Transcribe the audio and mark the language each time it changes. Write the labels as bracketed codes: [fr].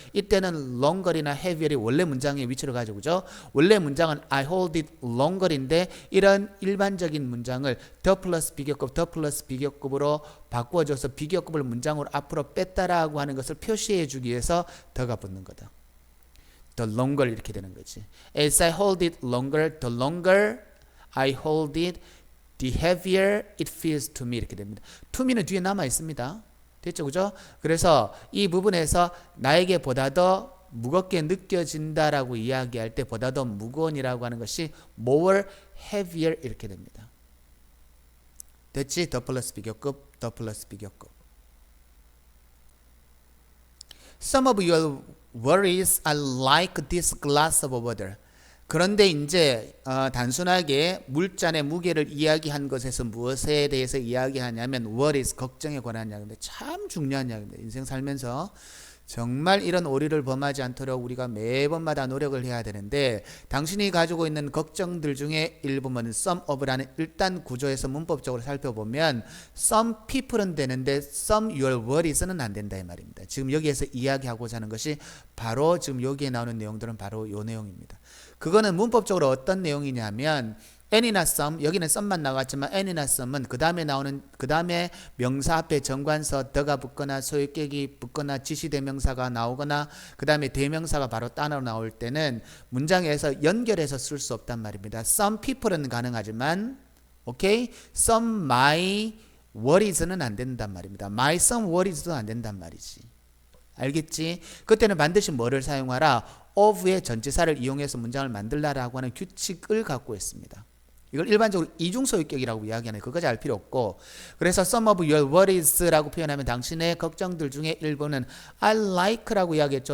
[ko] 이때는 longer이나 heavier이 원래 문장의 위치를 가지고 그죠? 원래 문장은 [en] I hold it longer [ko] 인데 이런 일반적인 문장을 the 플러스 비교급으로 바꾸어줘서 비교급을 문장으로 앞으로 뺐다라고 하는 것을 표시해 주기 위해서 더가 붙는 거다. [en] The longer [ko] 이렇게 되는 거지. [en] As I hold it longer, the longer I hold it, the heavier it feels to me [ko] 이렇게 됩니다. to me는 뒤에 남아 있습니다. 됐죠, 그죠? 그래서 이 부분에서 나에게 보다 더 무겁게 느껴진다라고 이야기할 때 보다 더 무거운이라고 하는 것이 [en] more heavier [ko] 이렇게 됩니다. 됐지? 더 플러스 비교급. [en] Some of your worries are like this glass of water. [ko] 그런데 이제 단순하게 물잔의 무게를 이야기한 것에서 무엇에 대해서 이야기하냐면 worries, 걱정에 관한 이야기인데 참 중요한 이야기입니다. 인생 살면서 정말 이런 오류를 범하지 않도록 우리가 매번마다 노력을 해야 되는데 당신이 가지고 있는 걱정들 중에 일부분은 some of라는 일단 구조에서 문법적으로 살펴보면 some people은 되는데 [en] some your worries [ko] 는 안 된다 이 말입니다. 지금 여기에서 이야기하고자 하는 것이 바로 지금 여기에 나오는 내용들은 바로 이 내용입니다. 그거는 문법적으로 어떤 내용이냐면 any나 some 여기는 some만 나왔지만 any나 some은 그 다음에 명사 앞에 정관서 더가 붙거나 소유격이 붙거나 지시대명사가 나오거나 그 다음에 대명사가 바로 따로 나올 때는 문장에서 연결해서 쓸 수 없단 말입니다. [en] Some people은 [ko] 가능하지만 [en] okay? Some my worries [ko] 는 안 된단 말입니다. [en] My some worries [ko] 도 안 된단 말이지. 알겠지? 그때는 반드시 뭐를 사용하라? of의 전치사를 이용해서 문장을 만들라라고 하는 규칙을 갖고 있습니다. 이걸 일반적으로 이중소유격이라고 이야기하는 그거까지 알 필요 없고 그래서 [en] some of your worries [ko] 라고 표현하면 당신의 걱정들 중에 일부는 [en] I like [ko] 라고 이야기했죠.